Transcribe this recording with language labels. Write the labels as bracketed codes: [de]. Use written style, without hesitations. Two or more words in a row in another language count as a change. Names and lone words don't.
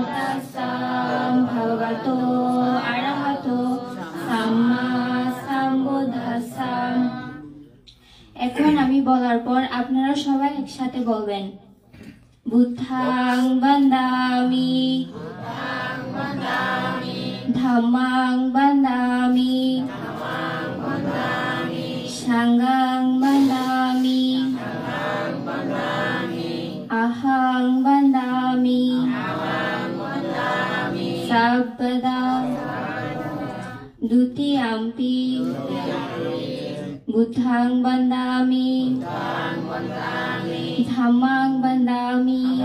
[pi] তাস্সাম ভগবতো আরহাতো সাম্মা সাম্বুদ্ধাস্সাম। [bn] এখন আমি বলার পর আপনারা সবাই একসাথে বলবেন। [pi] বুদ্ধাং বন্দামি ধাম্মাং বন্দামি সাঙ্গাং বন্দামি আহাং বন্দামি সাব্বদা দ্বিতীয়াম্পি বুদ্ধাং বন্দামি ধাম্মাং বন্দামি